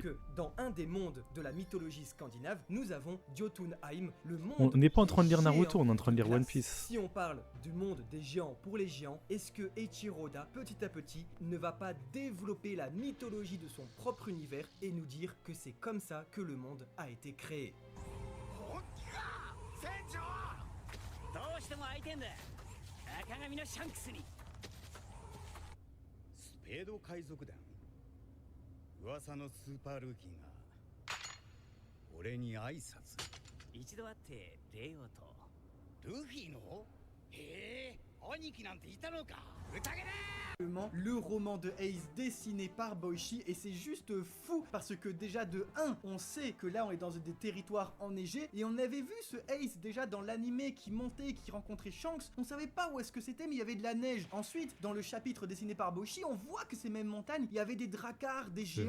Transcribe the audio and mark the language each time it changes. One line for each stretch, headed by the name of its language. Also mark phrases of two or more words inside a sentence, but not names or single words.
French: que dans un des mondes de la mythologie scandinave, nous avons Jotunheim, le monde. On n'est pas en train de lire des Naruto, géants on est en train de lire glace. One Piece. Si on parle du monde des géants pour les géants, est-ce que Eiichiro Oda, petit à petit, ne va pas développer la mythologie de son propre univers et nous dire que c'est comme ça que le monde a été créé?
Japanese: どうしても会いてんだ赤髪のシャンクスにスペード海賊団噂のスーパールーキーが俺に挨拶一度会って礼をとルフィのへえ兄貴なんていたのか宴だ
French: Le roman de Ace dessiné par Boichi et c'est juste fou parce que déjà de 1 on sait que là on est dans des territoires enneigés et on avait vu ce Ace déjà dans l'animé qui montait, qui rencontrait Shanks, on savait pas où est-ce que c'était mais il y avait de la neige. Ensuite dans le chapitre dessiné par Boichi on voit que ces mêmes montagnes il y avait des dracars, des géants